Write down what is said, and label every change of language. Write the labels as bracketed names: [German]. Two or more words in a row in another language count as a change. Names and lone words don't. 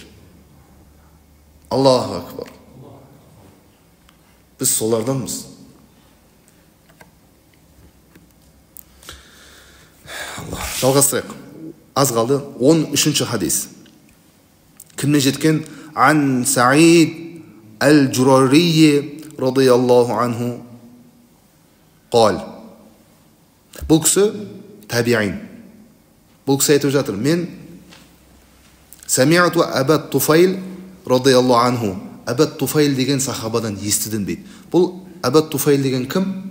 [Kazakh] Аллаху акбар. Біз соларданбыз. Жалғастырайық. Аз қалды. 13-ші хадис. Кімнен жеткен? [Arabic] عن سعيد الجريري رضي الله عنه قال. [Kazakh] Бұл кісі табиин. Бұл кісі айтып жатыр, мен [Arabic] سمعت أبا الطفيل رضي الله عنه. [Kazakh] Абад Туфайл деген сахабадан естідім дейді. Бұл Абад Туфайл деген кім?